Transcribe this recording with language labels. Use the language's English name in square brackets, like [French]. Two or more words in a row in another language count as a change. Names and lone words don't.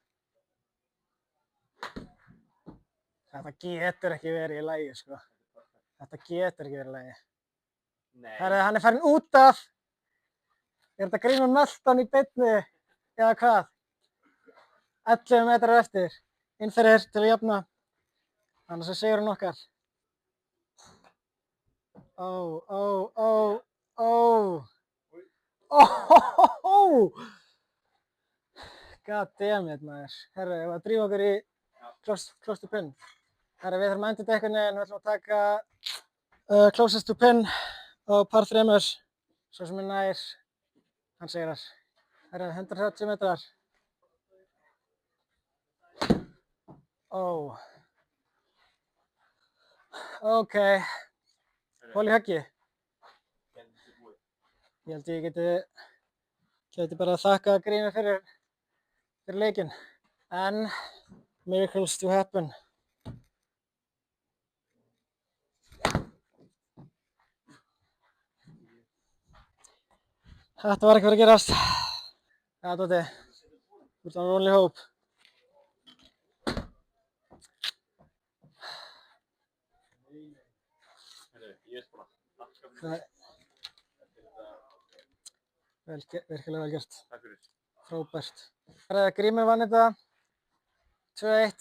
[Icelandic] Þetta getur ekki verið í lagi, sko. Þetta getur ekki verið í lagi. Nei. Herðu, hann er farin út af. Er þetta Grímur Melton í beinni? Eða hvað? 11 metrar eftir. Inn fyrir til að jafna. Annars er sigurinn okkar. [English] God damn it, [Icelandic] maður. Herru, ég var að drífa okkur í [English] close to pin. [Icelandic] Herru, við þurfum að enda þetta einhvern veginn. Við ætlum að taka [English] closest to pin [Icelandic] og par 3. Svo sem er nær, hann sigrar. Herru, 130 metrar. Ok. Hól í höggi. Ég held ég geti bara að þakka Grími fyrir leikinn. [English] En miracles do happen. [Icelandic] Þetta var ekki verið að gerast. Ja, Dóti. Þú ert [English] on only hope. [Icelandic] Ég er bara Virkilega vel gert. Takk fyrir. Frábært. Grímur vann þetta 2-1.